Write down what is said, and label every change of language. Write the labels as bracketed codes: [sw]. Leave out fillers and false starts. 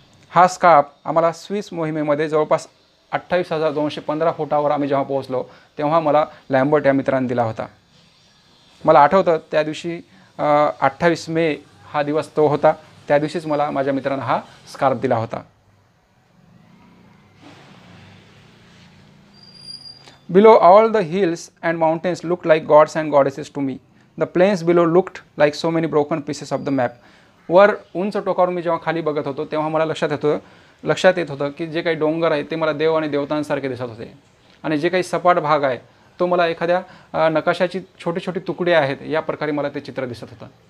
[mr] हा स्कार्फ आम्हाला स्विस मोहिमेमध्ये जवळपास 28,215 फुटावर आम्ही जेव्हा पोहोचलो तेव्हा मला लॅम्बर्ट या मित्रांनी दिला होता. मला आठवतं त्या दिवशी 28 मे हा दिवस तो होता. त्या दिवशीच मला माझ्या मित्रानं हा स्कार्फ दिला होता. [en] Below, all the hills and mountains looked like gods and goddesses to me. The plains below looked like so many broken pieces of the map. [mr] वर उंच टोकावर मी जेव्हा खाली बघत होतो तेव्हा मला लक्षात येत होतं की जे काही डोंगर आहे ते मला देव आणि देवतांसारखे दिसत होते, आणि जे काही सपाट भाग आहे तो मला एखाद्या नकाशाची छोटी छोटी तुकडे आहेत या प्रकारे मला ते चित्र दिसत होतं.